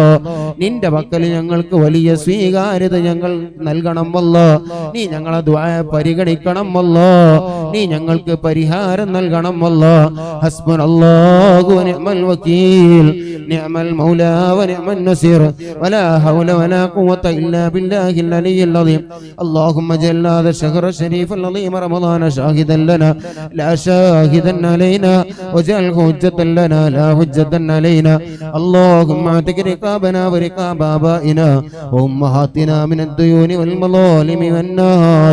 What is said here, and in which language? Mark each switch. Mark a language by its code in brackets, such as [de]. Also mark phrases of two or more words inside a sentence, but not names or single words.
[ml] നിന്റെ പക്കൽ ഞങ്ങൾക്ക് വലിയ സ്വീകാര്യത ഞങ്ങൾ നൽകണം അല്ലാ. നീ ഞങ്ങളെ ദുആ പരിഗണിക്കണം അല്ലാ. നീ ഞങ്ങൾക്ക് പരിഹാരം നൽകണം അല്ലാഹ്. [ar] حسبنا الله ونعم الوكيل نعم المولى ونعم النصير ولا حول ولا قوة إلا بالله العلي العظيم. اللهم اجعل هذا الشهر الشريف العظيم رمضان شاهدا لنا لا شاهدا علينا واجعله حجة لنا لا حجة علينا. اللهم اعتق رقابنا ورقاب آبائنا وأمهاتنا من الديون والمظالم والنار.